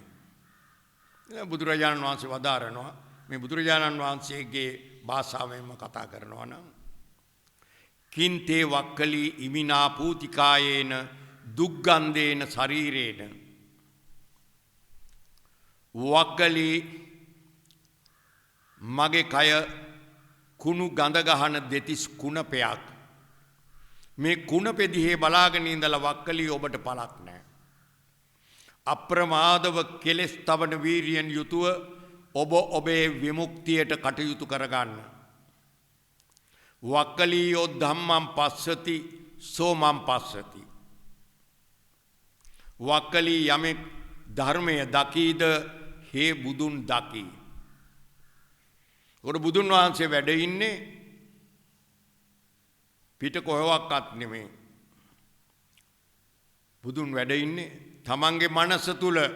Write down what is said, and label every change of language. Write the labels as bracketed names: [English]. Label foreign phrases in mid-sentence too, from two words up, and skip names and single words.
[Sinhala] බුදුරජාණන් වහන්සේ වදාරනවා මේ බුදුරජාණන් වහන්සේගේ භාෂාවෙන්ම කතා කරනවා නම් [Pali] කින්තේ වක්කලි ඉමිනා පූතිකායේන දුක්ගන්ධේන ශරීරේන [Sinhala] වක්කලි මගේ කය කුණු ගඳ ගහන දෙතිස් කුණපයක්. මේ කුණපෙ දිහේ බලාගෙන ඉඳලා වක්කලි ඔබට පළක් නැහැ. අප්‍රමාදව කෙලෙස් තවන වීරියෙන් යුතුව ඔබ ඔබේ විමුක්තියට කටයුතු කරගන්න. [Pali] වක්කලියෝ ධම්මං පස්සති සෝමං පස්සති. [Sinhala] වක්කලි යමෙක් ධර්මය දකීද හේ බුදුන් දකී. ඔකට බුදුන් වහන්සේ වැඩ ඉන්නේ පිට කොහෙවත් නෙමෙයි. බුදුන් වැඩ ඉන්නේ තමන්ගේ මනස තුල.